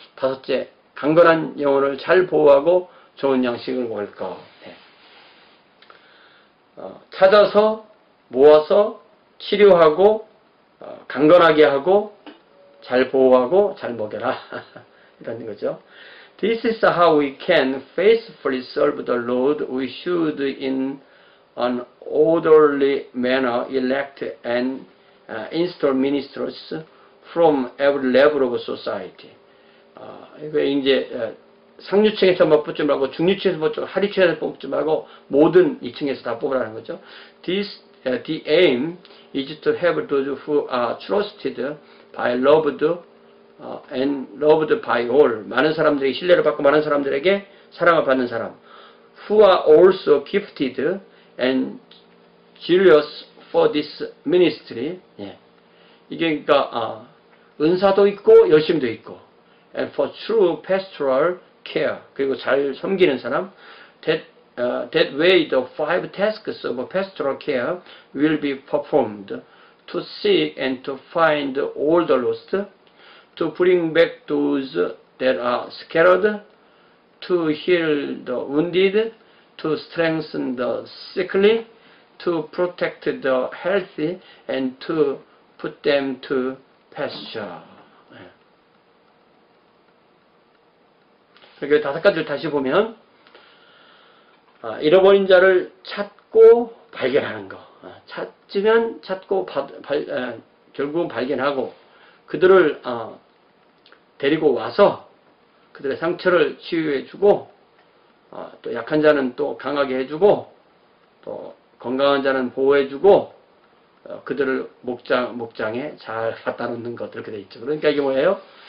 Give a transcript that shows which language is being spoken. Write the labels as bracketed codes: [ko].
[ko] 다섯째, 강건한 영혼을 잘 보호하고 좋은 양식을 먹을 것. 찾아서 모아서 치료하고 강건하게 하고 잘 보호하고 잘 먹여라. 이런 거죠. [en] This is how we can faithfully serve the Lord. We should in an orderly manner elect and install ministers from every level of society. [ko] 이거 이제 상류층에서 뽑지 말고 중류층에서 뽑지 말고 하류층에서 뽑지 말고 모든 2층에서 다 뽑으라는 거죠. [en] The aim is to have those who are trusted by loved and loved by all. [ko] 많은 사람들에게 신뢰를 받고 많은 사람들에게 사랑을 받는 사람. [en] Who are also gifted and zealous for this ministry. [ko] 이게 그러니까 은사도 있고 열심도 있고. [en] And for true pastoral care. [ko] 그리고 잘 섬기는 사람. [en] That way the 5 tasks of pastoral care will be performed. To seek and to find all the lost. To bring back those that are scattered, to heal the wounded, to strengthen the sickly, to protect the healthy, and to put them to pasture. [ko] 여기 5가지를 다시 보면 잃어버린 자를 찾고 발견하는 거. 찾으면 찾고 결국은 발견하고 그들을 데리고 와서 그들의 상처를 치유해주고 또 약한 자는 또 강하게 해주고 또 건강한 자는 보호해주고 그들을 목장에 잘 갖다 놓는 것 이렇게 돼 있죠. 그러니까 이게 뭐예요?